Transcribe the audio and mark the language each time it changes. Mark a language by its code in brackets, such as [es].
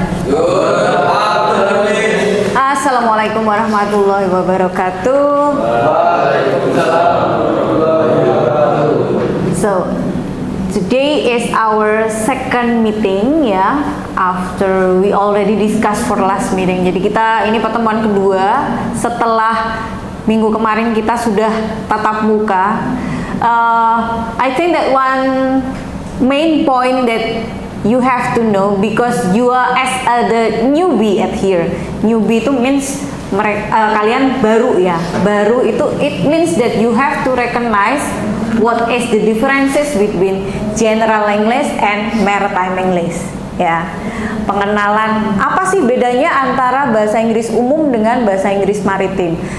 [en] Good afternoon. [ar] Assalamualaikum warahmatullahi wabarakatuh. [en] So, today is our second meeting ya, after we already discussed for last meeting. [id] Jadi kita ini pertemuan kedua setelah minggu kemarin kita sudah tatap muka. [en] I think that one main point that you have to know, because you are as the newbie at here. Newbie itu means [id] kalian baru ya. Baru itu [en] it means that you have to recognize what is the differences between general English and maritime English. [id] ya. Pengenalan apa sih bedanya antara bahasa Inggris umum dengan bahasa Inggris maritim.